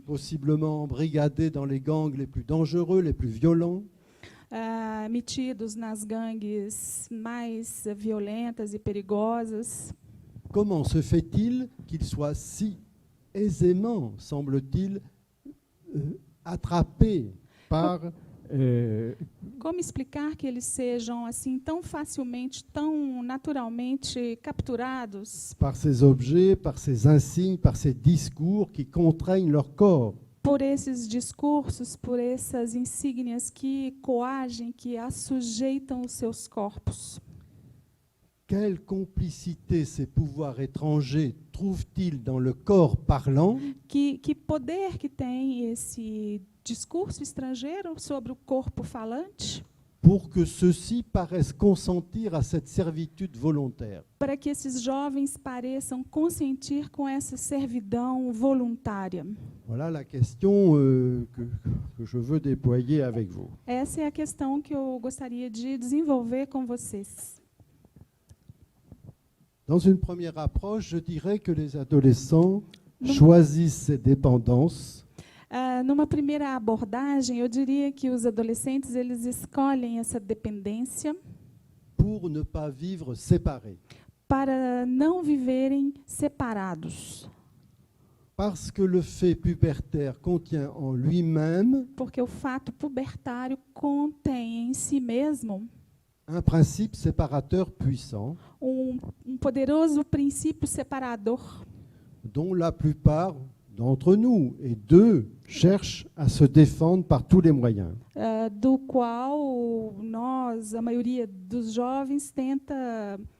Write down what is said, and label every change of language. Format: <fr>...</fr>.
<fr>Possiblement embrigadés dans les gangs les plus dangereux, les plus violents.</fr> <pt>metidos nas gangues mais violentas e perigosas.</pt> <fr>Comment se fait-il qu'ils soient si aisément, semble-t-il, attrapés par</fr> <pt>Como explicar que eles sejam assim tão facilmente, tão naturalmente capturados</pt> <fr>par ces objets, par ces insignes, par ces discours qui contraignent leur corps?</fr> <pt>por esses discursos, por essas insígnias que coagem, que assujeitam os seus corpos?</pt> <fr>quelle complicité ces pouvoirs étrangers trouvent-ils dans le corps parlant</fr> <pt>Que poder que tem esse discurso estrangeiro sobre o corpo falante</pt> <fr>pour que ceux-ci paraissent consentir à cette servitude volontaire?</fr> <pt>para que esses jovens pareçam consentir com essa servidão voluntária?</pt> <fr>Voilà la question que je veux déployer avec vous.</fr> <pt>Essa é a questão que eu gostaria de desenvolver com vocês.</pt> <fr>Dans une première approche, je dirais que les adolescents Non. choisissent ces dépendances</fr> <pt>Numa primeira abordagem, eu diria que os adolescentes eles escolhem essa dependência</pt> <fr>pour ne pas vivre séparés.</fr> <pt>para não viverem separados,</pt> <fr>Parce que le fait pubertaire contient en lui-même</fr> <pt>porque o fato pubertário contém em si mesmo</pt> <fr>un principe séparateur puissant</fr> <pt>um poderoso princípio separador,</pt> <fr>dont la plupart d'entre nous, et d'eux, cherchent à se défendre par tous les moyens.</fr> <pt>do qual nós, a maioria dos jovens, tenta</pt>